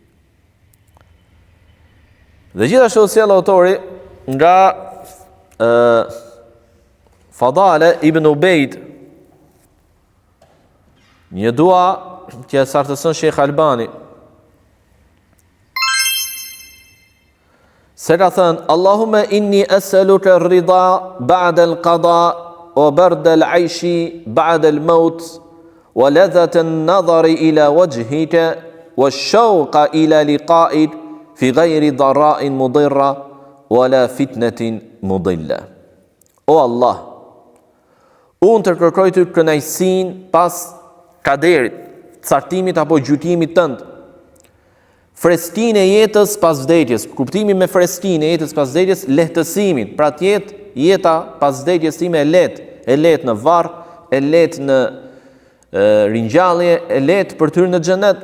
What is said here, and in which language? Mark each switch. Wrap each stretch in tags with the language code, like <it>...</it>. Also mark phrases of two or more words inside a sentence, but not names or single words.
<sq>Dhe gjithashtu sjell autori nga Fadale ibn Ubejd, një dua që e sartëson Sheikh Albani, se ka thënë,</sq> <ar>اللهم إني أسألك الرضا بعد القضاء وبرد العيش بعد الموت ولذة النظر إلى وجهك والشوق إلى لقائك في غير ضراء مضرة ولا فتنة مضلة.</ar> <sq>O Allah, unë të kërkoj të kënaqësinë pas kaderit, caktimit apo gjykimit tënd, Freskinë e jetës pas vdekjes. Kuptimi me freskinë e jetës pas vdekjes, lehtësimin. Pra të jetë jeta pas vdekjes time e lehtë në varr, e lehtë në ringjallje, e lehtë për të hyrë në xhenet.</sq>